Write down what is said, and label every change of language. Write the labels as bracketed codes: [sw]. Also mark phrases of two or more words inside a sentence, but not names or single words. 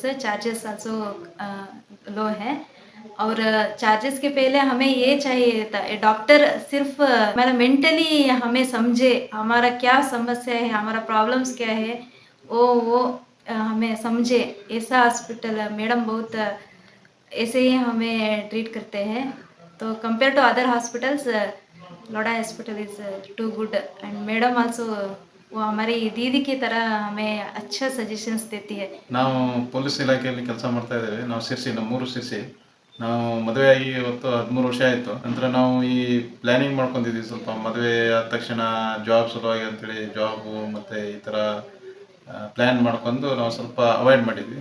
[en] charges also low [hi] है और चार्जेस के पहले हमें ये चाहिए था डॉक्टर सिर्फ हमारा मेंटली हमें समझे, हमारा क्या समस्या है, हमारा प्रॉब्लम्स क्या है, वो हमें समझे। ऐसा हॉस्पिटल मैडम बहुत ऐसे ही हमें ट्रीट करते हैं। [en] तो compare to other hospitals Lodha hospital is too good and madam also [hi] वो हमारी दीदी की तरह हमें अच्छा सजेशंस देती है। [kn] ನಾವು ಪೊಲೀಸ್ ಇಲಾಖೆಯಲ್ಲಿ ಕೆಲಸ ಮಾಡ್ತಾ ಇದ್ದೇವೆ. ನಾವು ಶಿರ್ಸಿ, ನಮ್ಮೂರು ಶಿರ್ಸಿ. ನಾವು ಮದುವೆಯಾಗಿ ಇವತ್ತು 13 ವರ್ಷ ಆಯಿತು. ನಂತರ ನಾವು ಈ ಪ್ಲ್ಯಾನಿಂಗ್ ಮಾಡ್ಕೊಂಡಿದ್ವಿ, ಸ್ವಲ್ಪ ಮದುವೆ ಆದ ತಕ್ಷಣ ಜಾಬ್ ಸಲುವಾಗಿ ಅಂತೇಳಿ ಜಾಬು ಮತ್ತು ಈ ಥರ ಪ್ಲ್ಯಾನ್ ಮಾಡ್ಕೊಂಡು ನಾವು ಸ್ವಲ್ಪ ಅವಾಯ್ಡ್ ಮಾಡಿದ್ವಿ.